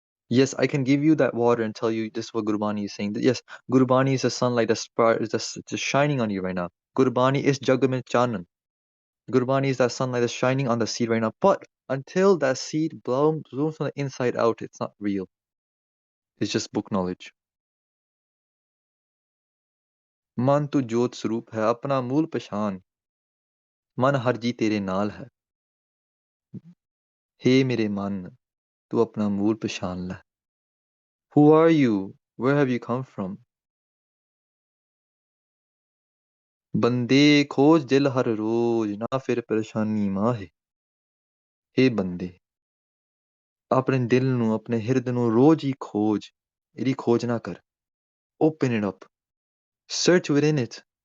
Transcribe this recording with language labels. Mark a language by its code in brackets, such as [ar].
[en] Yes, I can give you that water and tell you this is what Gurbani is saying. Yes, Gurbani is the sunlight that's just shining on you right now. Gurbani is Jagamin Chanan. Gurbani is that sunlight that's shining on the seed right now. But until that seed blooms from the inside out, it's not real. It's just book knowledge. [hi] मन तू जोत स्वरूप है अपना मूल पहचान मन हर जी तेरे नाल है हे मेरे मन तू अपना मूल पहचान ले [en] Who are you? Where have you come from? [hi] बंदे खोज दिल हर रोज ना फिर परेशानी माहे हे बंदे [pa] ਆਪਣੇ ਦਿਲ ਨੂੰ ਆਪਣੇ ਹਿਰਦ ਨੂੰ ਰੋਜ਼ ਹੀ ਖੋਜ ਇਹਦੀ ਖੋਜ ਨਾ ਕਰ [en] open it up search within it